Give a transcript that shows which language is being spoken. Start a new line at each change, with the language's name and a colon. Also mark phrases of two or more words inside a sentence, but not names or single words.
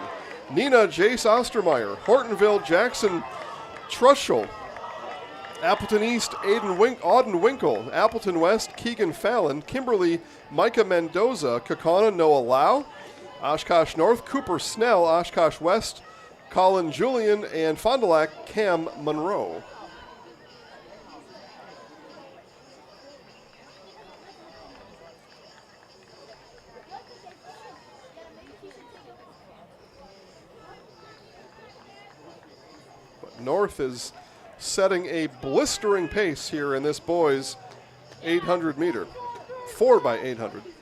English: Neenah, Jace Ostermeyer. Hortonville, Jackson Truschel. Appleton East, Auden Winkle. Appleton West, Keegan Fallon. Kimberly, Micah Mendoza. Kaukauna, Noah Lau. Oshkosh North, Cooper Snell. Oshkosh West, Colin Julian. And Fond du Lac, Cam Monroe. But North is setting a blistering pace here in this boys 800 meter, 4x800.